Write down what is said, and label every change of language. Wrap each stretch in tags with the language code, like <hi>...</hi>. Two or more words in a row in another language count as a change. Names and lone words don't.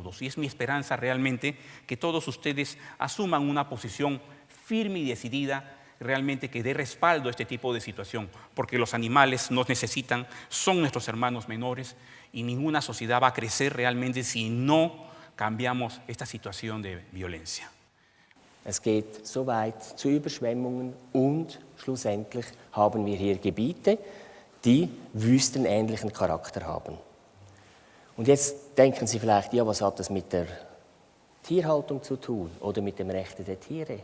<es>Y es mi esperanza realmente que todos ustedes asuman una posición firme y decidida realmente que dé respaldo a este tipo de situación, porque los animales nos necesitan, son nuestros hermanos menores y ninguna sociedad va a crecer realmente si no cambiamos esta situación de violencia.</es> <de>Es geht so weit zu Überschwemmungen und schlussendlich haben wir hier Gebiete, die wüstenähnlichen Charakter haben. Und jetzt denken Sie vielleicht, ja, was hat das mit der Tierhaltung zu tun oder mit dem Rechte der Tiere?</de>